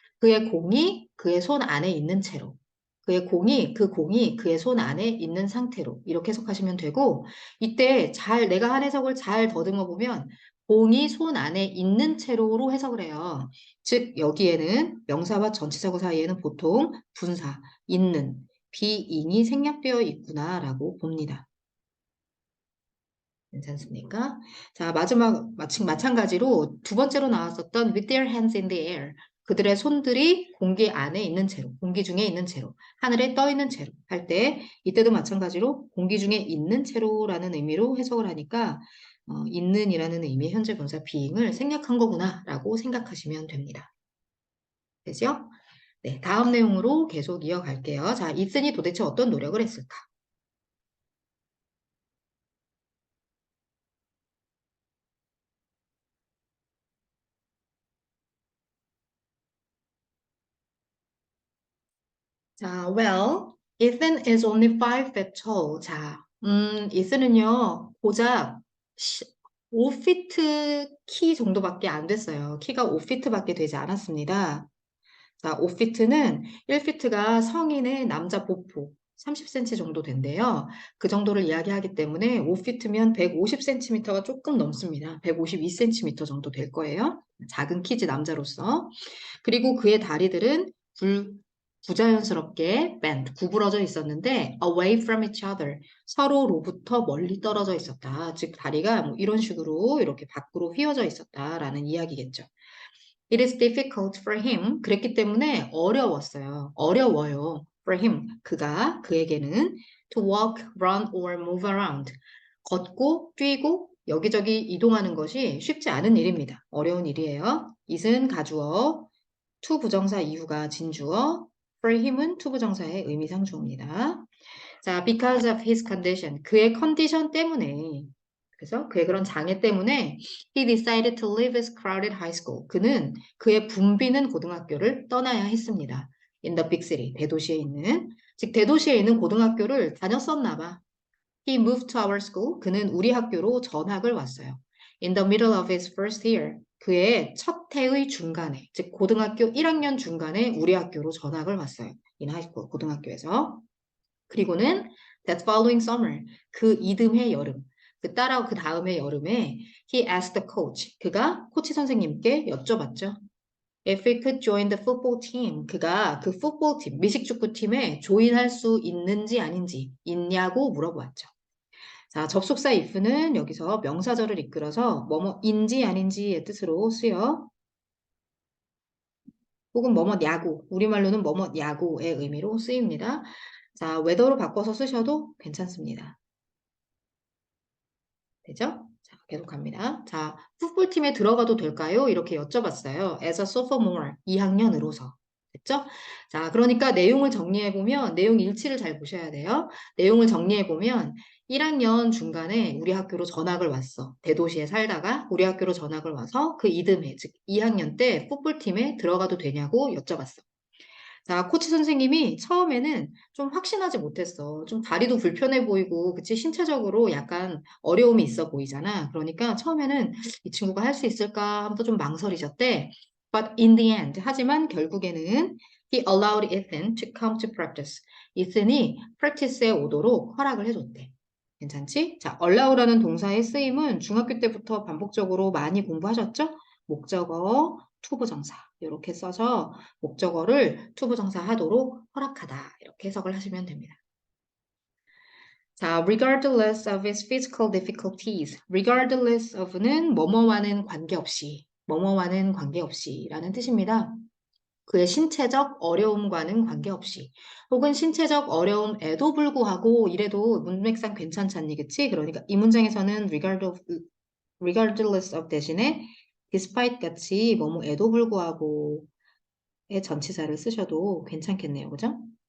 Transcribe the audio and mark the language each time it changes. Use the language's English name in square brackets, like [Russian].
[Korean] 그의 공이 그의 손 안에 있는 채로. 그 공이 그의 손 안에 있는 상태로 이렇게 해석하시면 되고 이때 내가 한 해석을 잘 더듬어 보면 공이 손 안에 있는 채로로 해석을 해요. 즉 여기에는 명사와 전치사구 사이에는 보통 분사, 있는, being이 생략되어 있구나라고 봅니다. 괜찮습니까? 자, 마찬가지로 두 번째로 나왔었던 [English] with their hands in the air. [Korean] 그들의 손들이 공기 안에 있는 채로, 공기 중에 있는 채로, 하늘에 떠 있는 채로 할 때, 이때도 마찬가지로 공기 중에 있는 채로라는 의미로 해석을 하니까, 있는이라는 의미의 현재 분사 being을 생략한 거구나라고 생각하시면 됩니다. 되죠? 네, 다음 내용으로 계속 이어갈게요. 자, 이슨이 도대체 어떤 노력을 했을까? [English] 자, well, Ethan is only 5 feet tall. [Korean] 자, 이슨은요, 고작 5피트 키 정도밖에 안 됐어요. 키가 5피트밖에 되지 않았습니다. 자, 5피트는 1피트가 성인의 남자 보폭 30cm 정도 된대요. 그 정도를 이야기하기 때문에 5피트면 150cm가 조금 넘습니다. 152cm 정도 될 거예요. 작은 키즈 남자로서. 그리고 그의 다리들은 부자연스럽게 bent, 구부러져 있었는데 [English] away from each other, [Korean] 서로로부터 멀리 떨어져 있었다. 즉 다리가 뭐 이런 식으로 이렇게 밖으로 휘어져 있었다라는 이야기겠죠. [English] It is difficult for him. [Korean] 그랬기 때문에 어려워요. [English] for him, [Korean] 그에게는 [English] to walk, run, or move around. [Korean] 걷고, 뛰고, 여기저기 이동하는 것이 쉽지 않은 일입니다. 어려운 일이에요. it은 가주어, to 부정사 이후가 진주어, for him은 to 부정사의 의미상주어입니다. [English] 자, because of his condition, [Korean] 그의 컨디션 때문에, 그래서 그의 그런 장애 때문에 [English] he decided to leave his crowded high school. [Korean] 그는 그의 붐비는 고등학교를 떠나야 했습니다. [English] in the big city, [Korean] 대도시에 있는, 즉 대도시에 있는 고등학교를 다녔었나 봐. [English] He moved to our school. [Korean] 그는 우리 학교로 전학을 왔어요. [English] In the middle of his first year. [Korean] 그의 첫 해의 중간에, 즉 고등학교 1학년 중간에 우리 학교로 전학을 왔어요. [English] in high school, [Korean] 고등학교에서. 그리고는 [English] that following summer, [Korean] 그 이듬해 여름, 그 다음해 여름에 [English] he asked the coach, [Korean] 그가 코치 선생님께 여쭤봤죠. [English] If he could join the football team, [Korean] 그가 그 football 팀, 미식축구팀에 조인할 수 있는지 아닌지 있냐고 물어보았죠. 자, 접속사 if는 여기서 명사절을 이끌어서 뭐뭐인지 아닌지의 뜻으로 쓰여 혹은 뭐뭐냐고, 우리말로는 뭐뭐냐고의 의미로 쓰입니다. 자, whether로 바꿔서 쓰셔도 괜찮습니다. 되죠? 자, 계속 갑니다. 자, 풋볼팀에 들어가도 될까요? 이렇게 여쭤봤어요. [English] As a sophomore, [Korean] 2학년으로서. 됐죠? 자, 그러니까 내용을 정리해보면, 내용 일치를 잘 보셔야 돼요. 내용을 정리해보면, 1학년 중간에 우리 학교로 전학을 왔어. 대도시에 살다가 우리 학교로 전학을 와서 그 이듬해, 즉 2학년 때 풋볼팀에 들어가도 되냐고 여쭤봤어. 자, 코치 선생님이 처음에는 좀 확신하지 못했어. 좀 다리도 불편해 보이고, 그치? 신체적으로 약간 어려움이 있어 보이잖아. 그러니까 처음에는 이 친구가 할 수 있을까 하면서 좀 망설이셨대. [English] But in the end, [Korean] 하지만 결국에는 [English] he allowed Ethan to come to practice. [Korean] 이슨이 practice에 오도록 허락을 해줬대. 괜찮지? 자, allow라는 동사의 쓰임은 중학교 때부터 반복적으로 많이 공부하셨죠? 목적어, 투부정사 이렇게 써서 목적어를 투부정사 하도록 허락하다 이렇게 해석을 하시면 됩니다. [English] 자, regardless of his physical difficulties. [Korean] regardless of는 뭐뭐와는 관계없이, 뭐뭐와는 관계없이라는 뜻입니다. 그의 신체적 어려움과는 관계없이 혹은 신체적 어려움에도 불구하고 이래도 문맥상 괜찮잖니, 그치? 그러니까 이 문장에서는 regardless of 대신에 despite 같이 뭐뭐에도 불구하고 의 전치사를 쓰셔도 괜찮겠네요. 그죠?